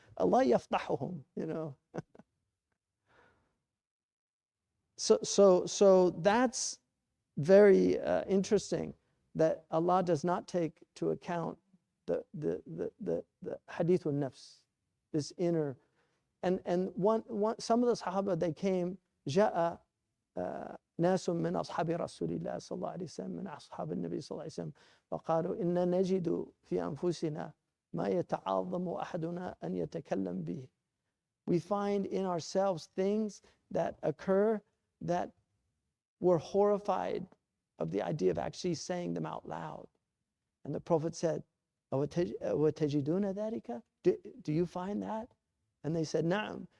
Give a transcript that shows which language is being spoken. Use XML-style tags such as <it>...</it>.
<en>Allah yaftahuhum, you know. So that's very interesting, that Allah does not take to account the hadithun nafs, this inner. And some of the Sahaba, they came,</en> <ar>جاء ناس من أصحاب رسول الله صلى الله عليه وسلم من أصحاب النبي صلى الله عليه وسلم فقالوا إن نجد في أنفسنا ما يتعاظم أحدنا أن يتكلم به.</ar> <en>We find in ourselves things that occur that we're horrified of the idea of actually saying them out loud. And the Prophet said,</en> <ar>وَتَجِدُونَ ذَلِكَ?</ar> <en>Do you find that? And they said,</en> <ar>نعم.</ar>